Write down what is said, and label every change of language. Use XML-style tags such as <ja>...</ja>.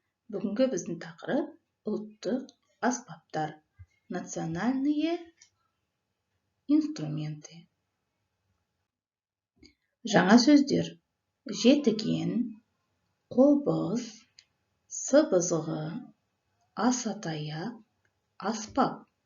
<kk>Бүгінгі біздің тақырып ұлттық аспаптар.</kk> <ru>Национальные инструменты.</ru> <kk>Жаңа сөздер: жетіген, қобыз, сыбызғы, асатаяқ, аспап.</kk>